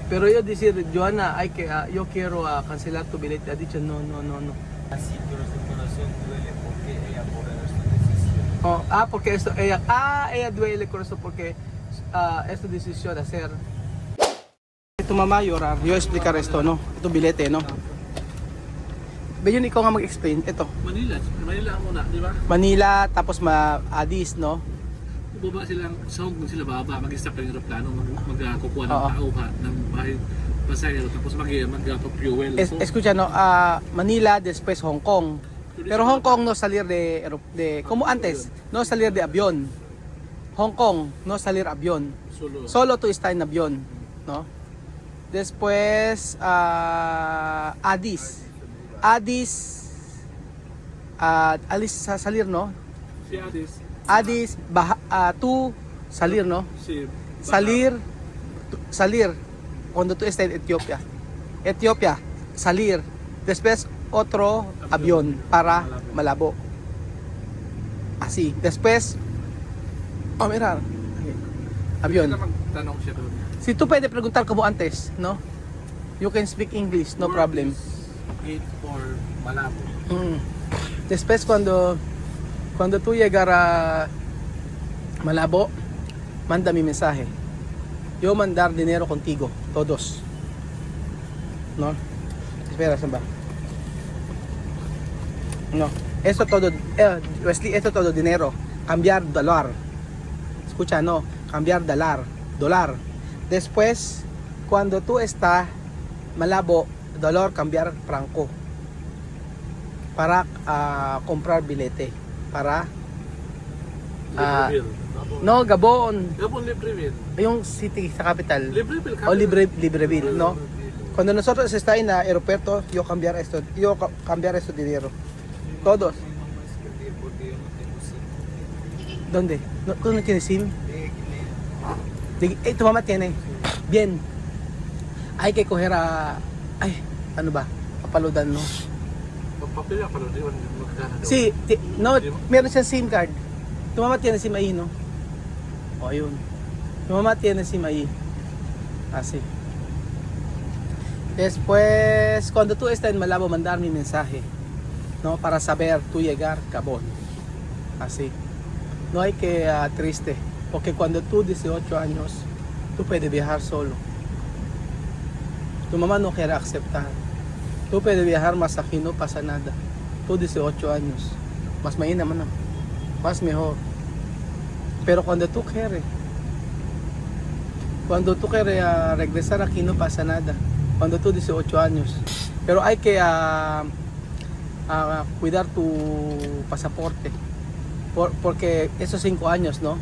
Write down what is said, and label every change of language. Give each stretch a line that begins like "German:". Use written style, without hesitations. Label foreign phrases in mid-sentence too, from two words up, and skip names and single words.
Spanish: Pero yo decir, Joanna, yo quiero cancelar tu billete. Ha dicho, no. Así, pero su corazón duele porque ella por esta decisión. Porque ella duele con eso porque esta decisión de hacer. Tu mama llorar, yo explicar esto, no?
Filipino: Ito bilete, no? Bayon, ikaw nga mag-explain. Ito, Manila ang una, di ba? Manila, tapos Addis, no? Baba silang, sa Hong Kong sila baba, mag-stop ng aeroplano, magkukuha ng Oo. tao ng bahay pasahero, tapos mag-fuel.
Spanish: Escucha, no? Manila, después Hong Kong. Pero Hong Kong no salir de como antes, no salir de avión. Hong Kong no salir avión. Solo tú está en avión, ¿no? Después Addis salir, ¿no? Si Addis. Addis tú salir, ¿no? Si Salir cuando tú estás en Etiopía salir. Después otro avión para Malabo. Así. Después mira. Avión.
Filipino: Tanong siya doon.
Spanish: Si tú puedes preguntar como antes, ¿no?
English: You can speak English, no problem. Gate for Malabo.
Spanish: Después cuando tú llegar a Malabo, manda mi mensaje. Yo mandar dinero contigo, todos. ¿No? Espera,
Filipino: saan ba?
Spanish: No. Esto todo, Wesley, esto todo dinero. Cambiar dólar. Escucha, no. Cambiar dólar. Después, cuando tú estás Malabo, dólar cambiar franco. Para comprar bilete. Para Libreville. no, Gabon. Gabon Libreville.
Filipino: Yung city sa capital.
Spanish: Libreville. O Libreville, no? Cuando nosotros está en el aeropuerto, yo cambiar esto dinero. Todos. Porque yo no tengo SIM. ¿Dónde? ¿Tú no tienes SIM? Tu mamá tiene. Bien.
Filipino: Hay que coger ano ba? Papaludan, no? Papapila pa rin yun.
Spanish: Sí, no,
Filipino: meron siyang SIM card.
Spanish: Tu mamá tiene SIM ahí, no?
Filipino: O, ayun.
Spanish: Tu mamá tiene SIM ahí. Así. Después, cuando tú estás en Malabo, mandar mi mensaje, ¿no? Para saber tú llegar a Gabon. Así. No hay que triste. Porque cuando tú 18 años, tú puedes viajar solo. Tu mamá no quiere aceptar. Tú puedes viajar más aquí, no pasa nada. Tú 18 años.
Filipino: Mas mahina man,
Spanish: más mejor. Pero cuando tú quieres regresar aquí, no pasa nada. Cuando tú 18 años. Pero hay que cuidar tu pasaporte. Porque esos 5 años, ¿no?